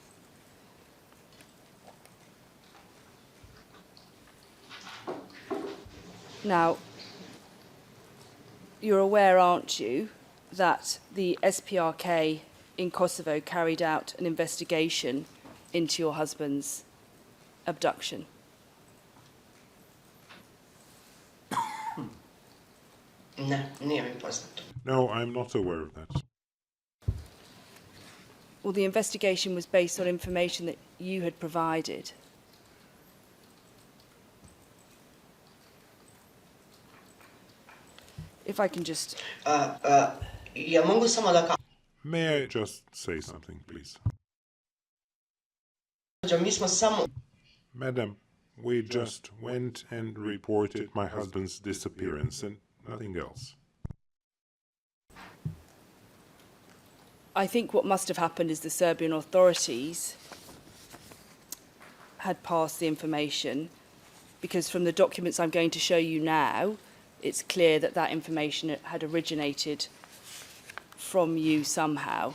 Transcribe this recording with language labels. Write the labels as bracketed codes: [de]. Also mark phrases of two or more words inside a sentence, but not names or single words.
[en] Now, you're aware, aren't you, that the SPRK in Kosovo carried out an investigation into your husband's abduction? [sr] Ne, nije mi poznato. [en] No, I'm not aware of that. Well, the investigation was based on information that you had provided. If I can just... [sr] Ja mogu samo da [en] May I just say something, please? [sr] kažem, mi smo samo... [en] Madam, we just went and reported my husband's disappearance and nothing else. I think what must have happened is the Serbian authorities had passed the information, because from the documents I'm going to show you now, it's clear that that information had originated from you somehow.